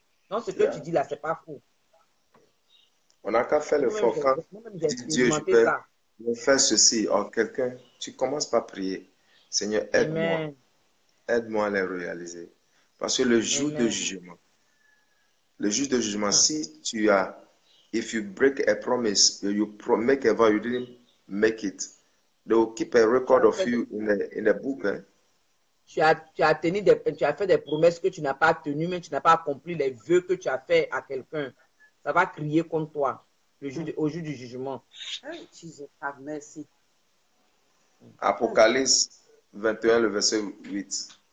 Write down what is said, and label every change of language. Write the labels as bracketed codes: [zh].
[fr] Donc ce que tu dis là, c'est pas faux. On n'a qu'à faire l'effort. Quand Dieu, je vais faire ceci, or quelqu'un, tu commences par prier. Seigneur, aide-moi. Aide-moi à les réaliser. Parce que le jour de jugement, si tu as, [en] if you break a promise, you make a vow, you didn't make it, they will keep a record of you in a book. [fr] Tu as fait des promesses que tu n'as pas tenues, mais tu n'as pas accompli les vœux que tu as fait à quelqu'un. Ça va crier contre toi au jour du jugement. Merci. Apocalypse 21, le verset 8.